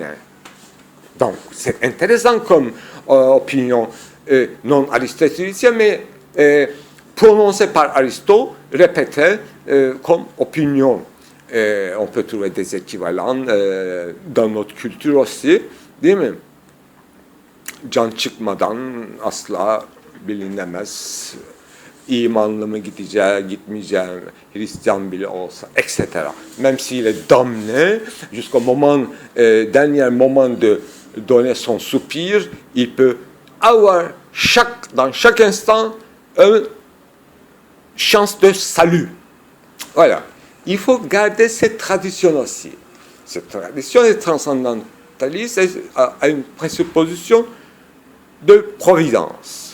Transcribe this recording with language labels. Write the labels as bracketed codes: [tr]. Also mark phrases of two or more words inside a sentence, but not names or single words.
[fr] Donc, c'est intéressant comme opinion non aristotélicienne, mais prononcée par Aristote, répétée comme opinion. On peut trouver des équivalents dans notre culture aussi, [tr] değil mi? Can çıkmadan asla bilinemez. İmanlı mı gideceği, gitmeyeceği, Hristiyan bile olsa, [fr] etc. Même s'il est damné, jusqu'au moment, dernier moment de donner son soupir, il peut avoir dans chaque instant une chance de salut. Voilà. Il faut garder cette tradition aussi. Cette tradition est transcendentaliste, a une présupposition de providence.